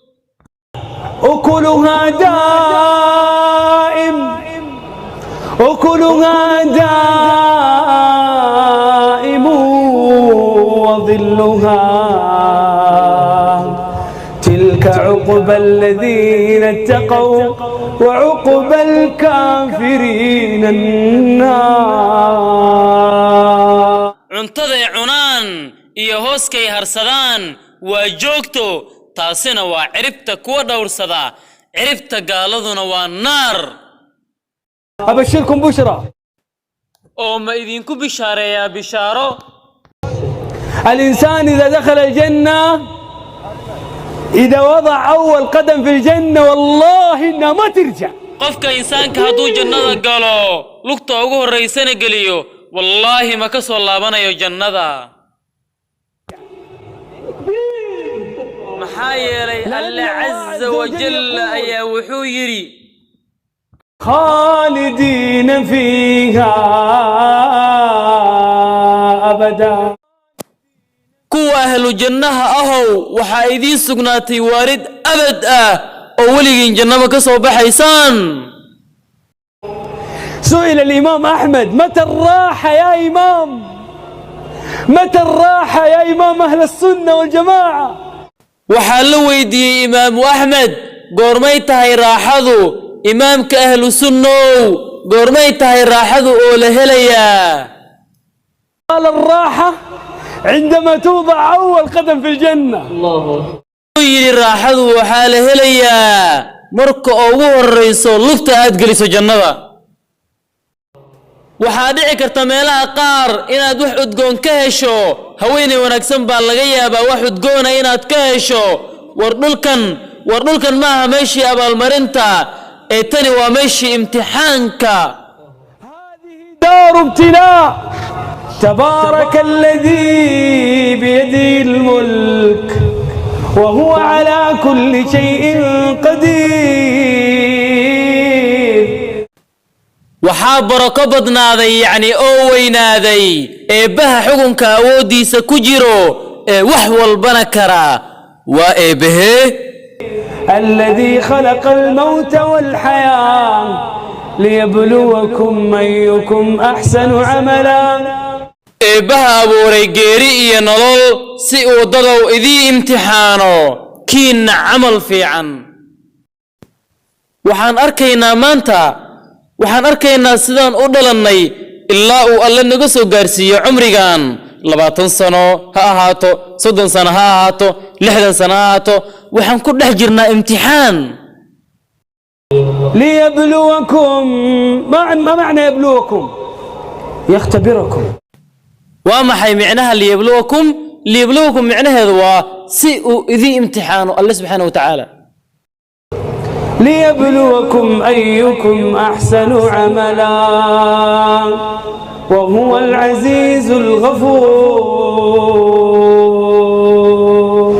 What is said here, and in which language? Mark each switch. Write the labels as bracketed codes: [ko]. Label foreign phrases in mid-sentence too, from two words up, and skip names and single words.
[ar] أكلها دائم أكلها دائم وظلها تلك عقبى الذين اتقوا وعقبى الكافرين النار [so] cuntada cunaan iyo hooskay harsadaan waa joogto taasina waa ciribta kuwa dhowrsada ciribta gaaladuna waa naar [ar] أبشركم بشرى [so] oo ma idinku bishaareeyaa bishaaro [ar] الإنسان إذا دخل الجنة إذا وضع أول قدم في الجنة والله إنه ما ترجع [so] qofka insaanka haduu jannada galo lugta ugu horeysana galiyo wallahi ma ka soo laabanayo jannada maxaa yeelay [ar] الله عز وجل [so] ayaa wuxuu yiri [ar] خالدين فيها أبدا [so] kuwa [ar] أهل الجنة [so] ahow waxa idin sugnaatay waarid abad ah oo waligiin jannada ka soo baxaysaan [ar] سئل الإمام أحمد متى الراحة يا إمام متى الراحة يا إمام أهل السنة والجماعة [so] waxaa la weydiiyey imaamu axmed goormay tahay raaxadu imaamka ahlu sunnow goormay tahay raaxadu oo la helayaa [ar] قال الراحة عندما توضع أول قدم في الجنة [so] الله yiri raaxadu waxaa la helayaa marka ugu horeyso lufta aad galiso jannada waxaa dhici karta meelaha qaar inaad wax udgoon ka hesho haweeney wanaagsan baa laga yaabaa wax udgoon inaad ka hesho war dhulkan maaha meeshii abaalmarinta ee tani waa meeshii imtixaanka [ar] هذه دار ابتلاء تبارك الذي بيده الملك وهو على كل شيء قدير [so] waxaa barako badnaaday yacni oo weynaaday eebbaha xukunka awooddiisa ku jiro ee wax walbana kara waa eebbahee [ar] الذي خلق الموت والحياة ليبلوكم أيكم أحسن عملا [so] eebbaha abuuray geeri iyo nolol si uu dadow idii imtixaano kiinna camal fiican waxaan arkaynaa sidaan u dhalannay ilaa uu alle naga soo gaarsiiyo cumrigan 20 sano ha ahaato 30 sano ha ahaato 60 sano ha ahaato waxaan ku dhex jirnaa imtixaan [ar] ليبلوكم ما معنى يبلوكم يختبركم ومحي معناها ليبلوكم معناها هذا سيء ذي امتحانه الله سبحانه وتعالى ليبلوكم أيكم أحسن عملا وهو العزيز الغفور